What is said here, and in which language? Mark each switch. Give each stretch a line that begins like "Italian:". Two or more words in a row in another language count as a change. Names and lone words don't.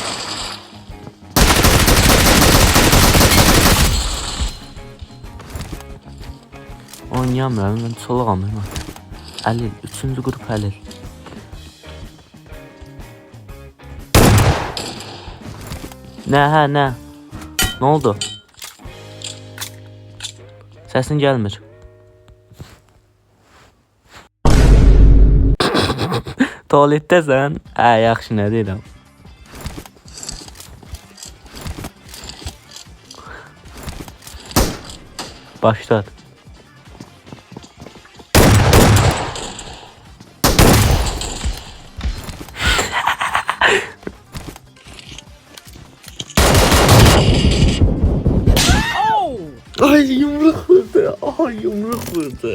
Turkish: Oynayamıyorum ben solağam hemen. Halil 3. grup Halil. Ne? Ne oldu?
Azerbaijani: Səsin gəlmir. Tualetdəsən? Yaxşı, nə deyirəm. Başlat. Ay yumruk vurdu.